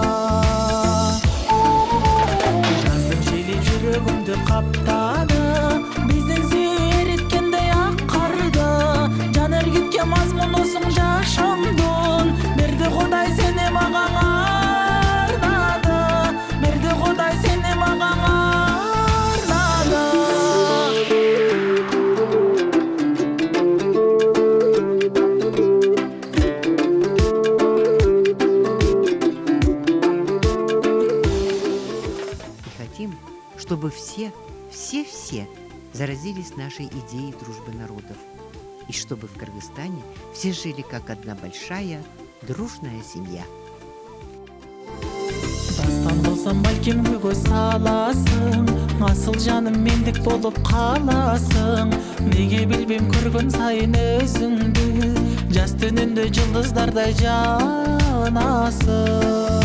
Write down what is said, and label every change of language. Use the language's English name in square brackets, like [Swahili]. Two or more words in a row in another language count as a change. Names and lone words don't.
[Kyrgyz] Жаздын жели жүрөгүмдү каптады, биздин сүйүү эриткендей ак карда. Жан эргитке мазмунусуң жашоңдун, берди Кудай сени мага арнады, берди Кудай сени мага арнады. [Russian] Чтобы все заразились нашей идеей дружбы народов. И чтобы в Кыргызстане все жили как одна большая, дружная семья. [Kyrgyz] Дастан болсам балким күйгө саласың, асыл жаным мендик болуп каласың. Неге билбейм көргөн сайын өзүңдү, жаз түнүндө жылдыздардай жанасың.